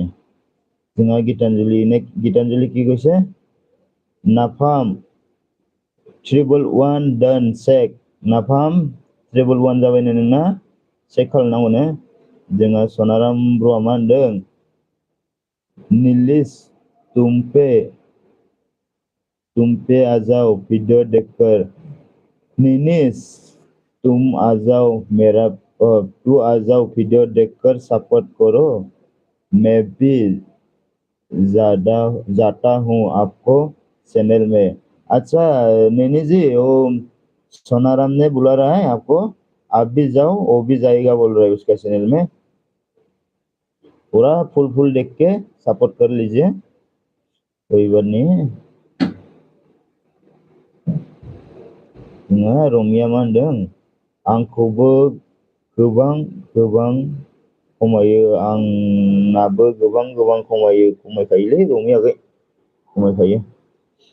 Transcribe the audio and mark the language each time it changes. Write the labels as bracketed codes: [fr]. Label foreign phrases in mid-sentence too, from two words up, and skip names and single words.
[as] जोंहा गीतांजलि की কৈছে, [en] नाफाम 111 done check। [brx] नाफाम 111 जाबायनो नोंना, चेक खालामनांगौनो। जोंहा सनाराम ब्र'आ मा होनदों, [hi] नीलिश तुम पे आ जाओ वीडियो देखकर। नीलिश तुम आ जाओ तू आ जाओ वीडियो देखकर सपोर्ट करो, मैं भी जाता हूँ आपको चैनल में। अच्छा नैनी जी, वो सोनाराम ने बुला रहा है आपको, आप भी जाओ, वो भी जाएगा बोल रहा है उसका चैनल में। पूरा फुल देख के सपोर्ट कर लीजिए, कोई बात नहीं है। [brx] जोंहा रमिया मा होनदों, आंखौबो गोबां खमायो, आंनाबो गोबां खमायखायोलै रमिया आगै, खमायखायो।